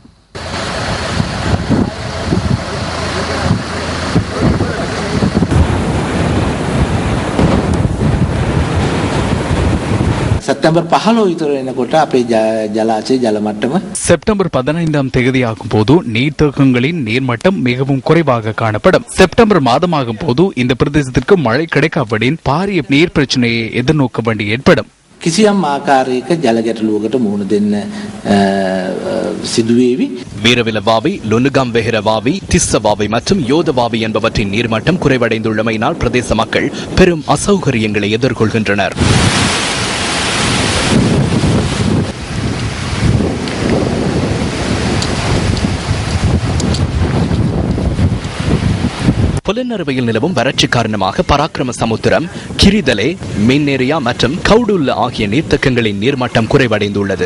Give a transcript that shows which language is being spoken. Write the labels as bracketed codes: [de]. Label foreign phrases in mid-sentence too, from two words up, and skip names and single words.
[ta] செப்டம்பர் 15ஆம் தேதியாகும் போது நீர்த்தேக்கங்களின் நீர்மட்டம் மிகவும் குறைவாக காணப்படும். செப்டம்பர் மாதமாகும் போது இந்த பிரதேசத்திற்கு மழை கிடைக்காவிடின் பாரிய நீர் பிரச்சனையை எதிர்நோக்க வேண்டி ஏற்படும். [si] කිසියම් ආකාරයක ජල ගැටලුවකට මුහුණ දෙන්න සිදුවේවි. [ta] வீரவிலவாவி, லுனுகாம் வெஹரவாவி, திஸ்ஸவாவி மற்றும் யோதவாவி என்பவற்றின் நீர்மட்டம் குறைவடைந்துள்ளமையினால் பிரதேச மக்கள் பெரும் அசௌகரியங்களை எதிர்கொள்கின்றனர். புலனறுவையில் நிலவும் வறட்சி காரணமாக பராக்கிரம சமுத்திரம், கிரிதலே, மின்னேரியா மற்றும் கவுடுல்ல ஆகிய நீர்த்தக்கங்களின் நீர்மட்டம் குறைவடைந்துள்ளது.